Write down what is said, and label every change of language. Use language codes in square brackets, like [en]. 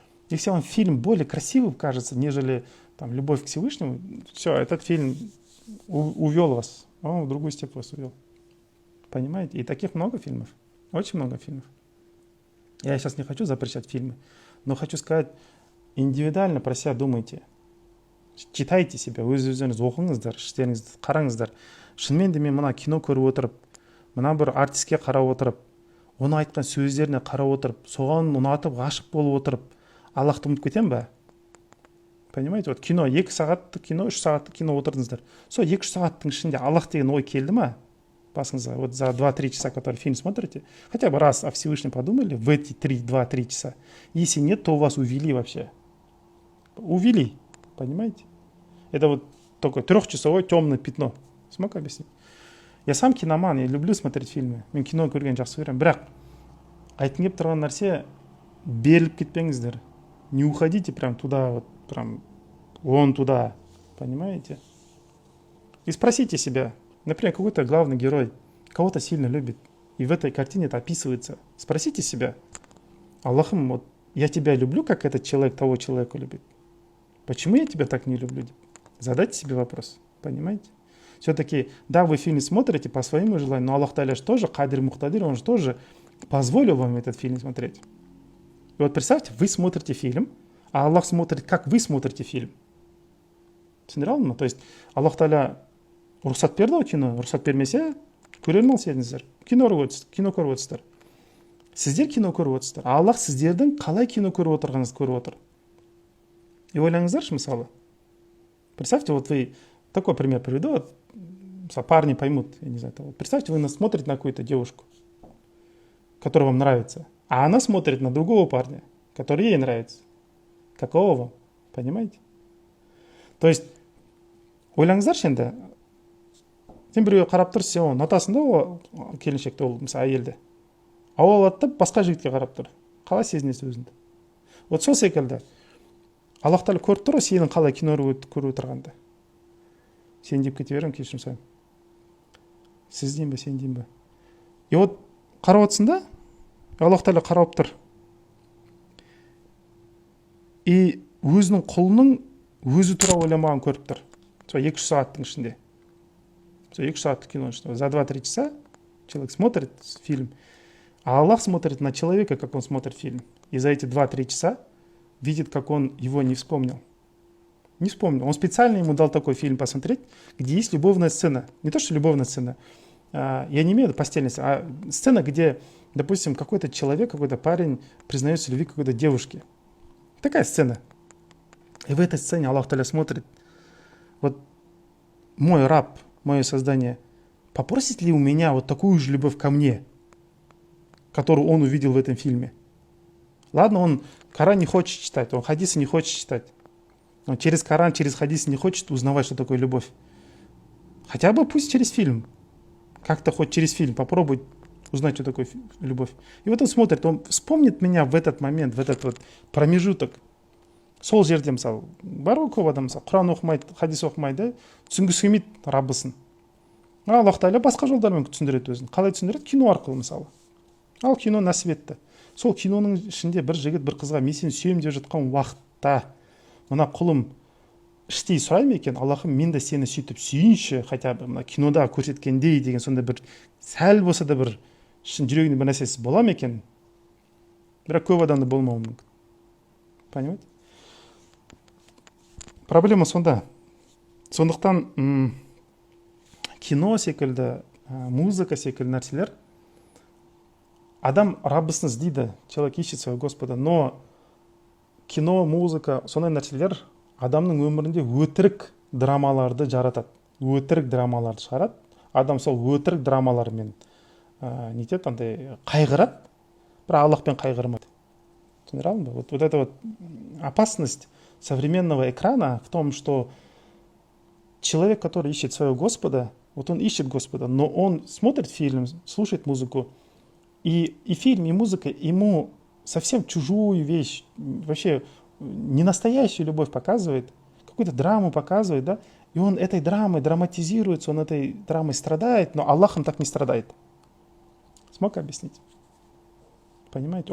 [ru] Если вам фильм более красивым кажется, нежели там, любовь к Всевышнему, все, этот фильм увел вас, он в другую степь вас увел. Понимаете? И таких много фильмов, очень много фильмов. Я сейчас не хочу запрещать фильмы, но хочу сказать, индивидуально про себя думайте. Читайте себя, [kk] өз-өзіңіз оқыңыздар, іштеріңізді қараңыздар. Шынымен де мен мына кино көріп отырып, мына бір артистке қарап отырып, оны айтқан сөздеріне қарап отырып, соған ұнатып, ғашық болып отырып, Аллахты ұмытып кетем бе? [ru] Понимаете? [kk] Вот кино, 2 сағаттық кино, 3 сағаттық кино отырдыңыздар. Сол 2-3 сағаттың ішінде Аллах деген ой келді ма? басыңызға, [ru] вот за 2-3 часа, который фильм смотрите, хотя бы раз о Всевышнем подумали в эти 2-3 часа. Если нет, то вас увели вообще. Увели, понимаете? Это вот такое 3-часовое темное пятно. Смог объяснить? Я сам киноман, я люблю смотреть фильмы. [kk] Мен кино көрген жақсы көремін. Бірақ айтқым келіп тұрған нәрсе, беріліп кетпеңіздер. [ru] Не уходите прям туда, вот прям вон туда, понимаете? И спросите себя, например, какой-то главный герой кого-то сильно любит, и в этой картине это описывается. Спросите себя, Аллахым, вот я тебя люблю, как этот человек того человека любит. Почему я тебя так не люблю? Задайте себе вопрос, понимаете? Все-таки, да, вы фильм смотрите по своему желанию, но Аллах Та'аля же тоже, Кадир Мухтадир, он же тоже позволил вам этот фильм смотреть. И вот представьте, вы смотрите фильм, а Аллах смотрит, как вы смотрите фильм. [kk] Түсіндіре алдым ма? [ru] То есть [kk] Аллах Та'аля рұқсат берді ғой кино, рұқсат бермесе, көре алмас едіңіздер. Кино көріп отырсыздар. Сіздер кино көріп отырсыздар. А Аллах сіздердің қалай кино көріп отырғаныңызды көріп отыр. И ойлаңыздаршы, мысалы. [ru] Представьте, вот вы, такой пример приведу, вот, парни поймут, я не знаю, вот, представьте, вы смотрите на какую-то девушку, которая вам нравится, а она смотрит на другого парня, который ей нравится. Какого вам? Понимаете? То есть, [kk] ойлаңыздаршы енді, сен біреуге қарап тұрсың, сен оны ұнатасың да ол келіншекті, ол мысалы әйелді. А ол алады да басқа жігітке қарап тұр. Қалай сезінесіз өзіңді? Вот сол секілді. Аллах Тағала көріп тұр, сенің қалай кино көріп отырғанды. Сен деп кете беремін, кешірім сұраймын. Сіз дейін бе, сен дейін бе? И вот қарап отырсың да, Аллах Тағала қарап тұр. И өзінің құлының өзі туралы ойламағанын көріп тұр. Сол 2-3 сағаттың ішінде. Сол 2 сағаттық киноның ішінде. [ru] За 2-3 часа человек смотрит фильм, а Аллах смотрит на человека, как он смотрит фильм. И за эти 2-3 часа видит, как он его не вспомнил. Не вспомнил. Он специально ему дал такой фильм посмотреть, где есть любовная сцена. Не то, что любовная сцена. Я не имею в виду постельной сцены, а сцена, где, допустим, какой-то человек, какой-то парень признается в любви какой-то девушке. Такая сцена. И в этой сцене Аллах Та'аля смотрит, вот мой раб, мое создание, попросит ли у меня вот такую же любовь ко мне, которую он увидел в этом фильме? Ладно, он Коран не хочет читать, он хадисы не хочет читать. Он через Коран, через хадисы не хочет узнавать, что такое любовь. Хотя бы пусть через фильм. Как-то хоть через фильм попробуй узнать, что такое любовь. И вот он смотрит, он вспомнит меня в этот момент, в этот вот промежуток. [kk] Сол жерде, мысалы, бар ғой көп адам, мысалы, Құран оқымайды, хадис оқымайды, түсінгісі келмейді Раббысын. Аллах Тағала басқа жолдармен түсіндіреді өзін. Қалай түсіндіреді? Кино арқылы, мысалы. Ал кино нәсіп етті. Сол киноның ішінде бір жігіт бір қызға мен сені сүйемін деп жатқан уақытта мына құлым іштей сұрай ма екен, Аллахым, мен де сені сөйтіп сүйінші, хотя бы мына кинода көрсеткендей деген сонда бір сәл болса да бір шын жүрегінде бір нәрсесі бола ма екен? Бірақ көп адамда болмауы мүмкін. [ru] Понимаете? [kk] Проблема сонда. Сондықтан кино секілді, музыка секілді нәрселер, адам Раббысын іздейді, [ru] человек ищет своего Господа, но [kk] кино, музыка, сондай нәрселер адамның өмірінде өтірік драмаларды жаратады. Өтірік драмаларды шығарады. Адам сол өтірік драмалармен нетеді, андай қайғырады, бірақ Аллахпен қайғырмайды. Түсіндіре алдым ба? [ru] Вот эта вот опасность современного экрана в том, что человек, который ищет своего Господа, вот он ищет Господа, но он смотрит фильм, слушает музыку, и фильм, и музыка ему совсем чужую вещь, вообще не настоящую любовь показывает, какую-то драму показывает, да, и он этой драмой драматизируется, он этой драмой страдает, но Аллахом так не страдает. Смог объяснить? Понимаете?